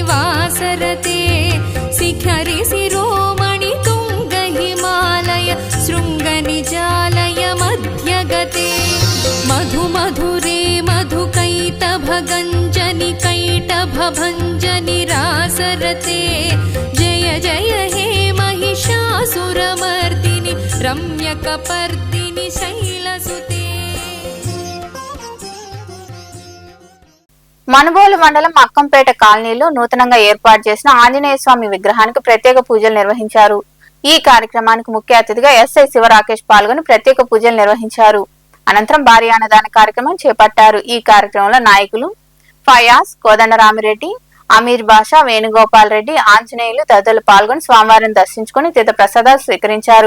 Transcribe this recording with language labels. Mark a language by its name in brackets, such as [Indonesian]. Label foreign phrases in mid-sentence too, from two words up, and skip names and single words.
[Sanskrit] वासरते शिखरि शिरोमणि तुंग हिमालय शृंगनिजालय मध्यगते मधु मधुरे मधुकैटभगञ्जनि कैटभभञ्जनि रासरते जय जय हे महिषासुरमर्दिनि रम्यकपर्दिनि शैलसुते [Telugu] మనుబోలు మండలం అక్కంపేట కాలనీలో నూతనంగా ఏర్పాటు చేసిన ఆంజనేయ స్వామి విగ్రహానికి ప్రత్యేక పూజలు నిర్వహించారు. ఈ కార్యక్రమానికి ముఖ్య అతిథిగా ఎస్ఐ శివరాకేష్ పాల్గొని ప్రత్యేక పూజలు నిర్వహించారు. అనంతరం భారీ అన్నదాన కార్యక్రమం చేపట్టారు. ఈ కార్యక్రమంలో నాయకులు ఫయాజ్, కోదండరామిరెడ్డి, అమీర్ బాషా, వేణుగోపాల్ రెడ్డి, ఆంజనేయులు తదితరులు పాల్గొని స్వామివారిని దర్శించుకుని తీర్థ ప్రసాదాలు స్వీకరించారు.